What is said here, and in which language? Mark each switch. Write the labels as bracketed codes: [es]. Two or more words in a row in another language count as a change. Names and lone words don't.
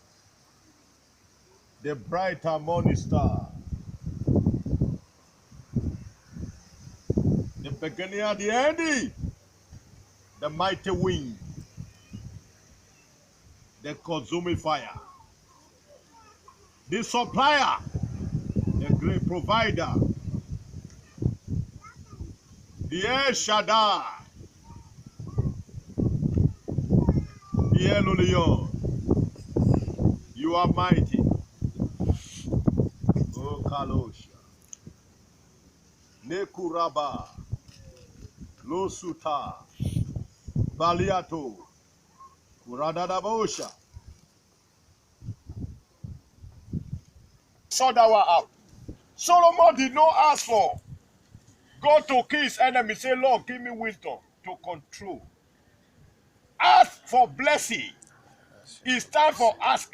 [en] the bright morning star, the beginning and the ending, the mighty wind, the consuming fire, the supplier, the great provider, the El Shaddai, the El Elyon. You are mighty. Oh Kalosha. Nekuraba. Losuta. Baliato. Kuradadabosha. Saw that one out. Solomon did not ask for God to kill his enemy. Say, Lord, give me wisdom to control. Ask for blessing. It's time for ask.